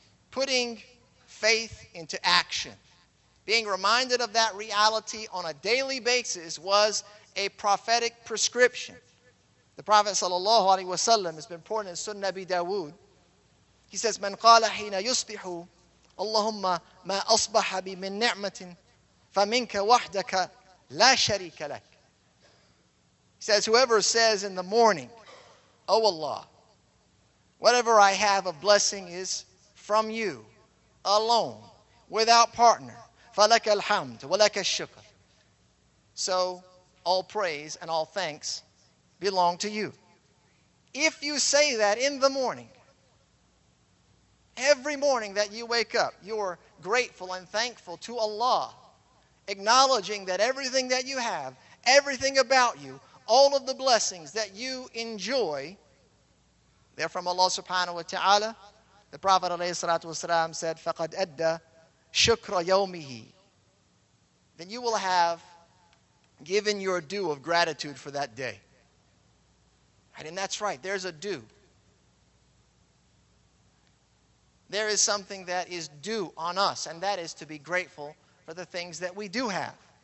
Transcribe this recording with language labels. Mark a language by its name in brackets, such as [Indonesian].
[English] Putting faith into action. Being reminded of that reality on a daily basis was a prophetic prescription. The Prophet sallallahu alaihi wasallam has been reported in Sunnah Abi Dawood. He says, [Arabic] من قال حين يصبح اللهم ما أصبح بي من نعمة فمنك وحدك لا شريك لك. [English] He says, whoever says in the morning, O Allah, whatever I have of blessing is from you alone, without partner. [Arabic] فَلَكَ الْحَمْدُ وَلَكَ الشُّكْرُ. [English] So all praise and all thanks belong to you. If you say that in the morning, every morning that you wake up, you're grateful and thankful to Allah, acknowledging that everything that you have, everything about you, all of the blessings that you enjoy, they're from Allah subhanahu wa ta'ala. The Prophet ﷺ said, [Arabic] فَقَدْ أَدَّى شُكْرَ يَوْمِهِ. [English] Then you will have given your due of gratitude for that day. Right? And that's right, there's a due. There is something that is due on us, and that is to be grateful for the things that we do have.